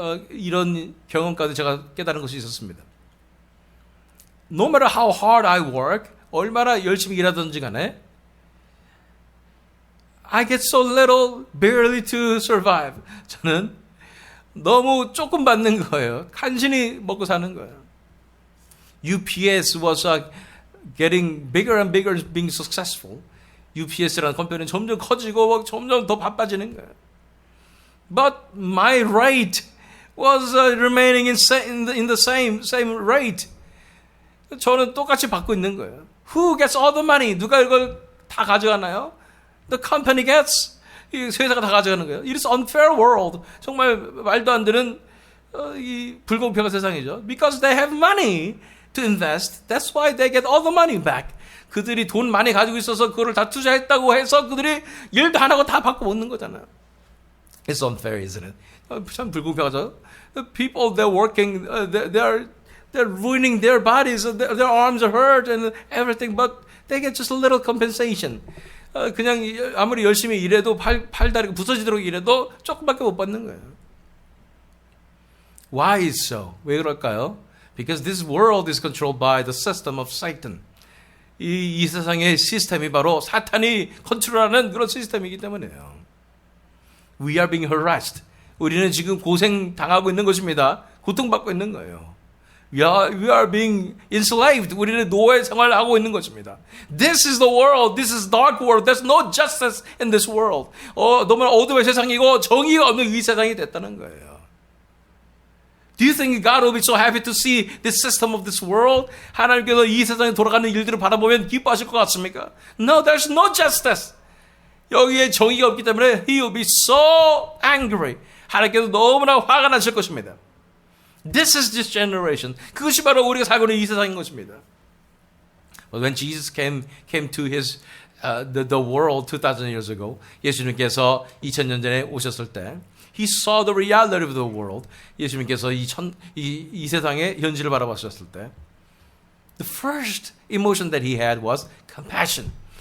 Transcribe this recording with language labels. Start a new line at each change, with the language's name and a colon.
Korean: 이런 경험 가운데 제가 깨달은 것이 있었습니다.
English: No matter how hard I work,
Korean: 얼마나 열심히 일하든지 간에
English: I get so little barely to survive.
Korean: 저는 너무 조금 받는 거예요. 간신히 먹고 사는 거예요.
English: UPS was getting bigger and bigger, being successful.
Korean: UPS라는 컴퍼니는 점점 커지고 점점 더 바빠지는 거예요.
English: But my rate was remaining in the same rate.
Korean: 저는 똑같이 받고 있는 거예요.
English: Who gets all the money?
Korean: 누가 이걸 다 가져가나요?
English: The company gets.
Korean: 이 회사가 다 가져가는 거예요.
English: It is unfair world.
Korean: 정말 말도 안 되는 이 불공평한 세상이죠.
English: Because they have money. to invest. That's why they get all the money back.
Korean: 그들이 돈 많이 가지고 있어서 그거를 다 투자했다고 해서 그들이 일도 안 하고 다 받고 먹는 거잖아요.
English: It's unfair, isn't it?
Korean: 참 불공평하죠.
English: The people they're working, they're ruining their bodies. Their arms are hurt and everything, but they get just a little compensation.
Korean: 그냥 아무리 열심히 일해도 팔다리가 부서지도록 일해도 조금밖에 못 받는 거예요.
English: Why is so?
Korean: 왜 그럴까요?
English: Because this world is controlled by the system of Satan.
Korean: 이 세상의 시스템이 바로 사탄이 컨트롤하는 그런 시스템이기 때문에요.
English: We are being harassed.
Korean: 우리는 지금 고생 당하고 있는 것입니다. 고통받고 있는 거예요.
English: We are being enslaved.
Korean: 우리는 노예 생활을 하고 있는 것입니다.
English: This is the world. This is dark world. There's no justice in this world.
Korean: 너무나 어둠의 세상이고 정의가 없는 이 세상이 됐다는 거예요.
English: Do you think God will be so happy to see the system of this world?
Korean: 하나님께서 이 세상에 돌아가는 일들을 바라보면 기뻐하실 것 같습니까?
English: No, there's no justice.
Korean: 여기에 정의가 없기 때문에
English: He will be so angry.
Korean: 하나님께서 너무나 화가 나실 것입니다.
English: This is this generation.
Korean: 그것이 바로 우리가 살고 있는 이 세상인 것입니다.
English: But when Jesus came to his the world 2,000 years ago,
Korean: 예수님께서 2,000년 전에 오셨을 때
English: He saw the reality of the world.
Korean: 예수님께서 이 세상의 현실을 바라보셨을 때
English: The first emotion that he had was compassion.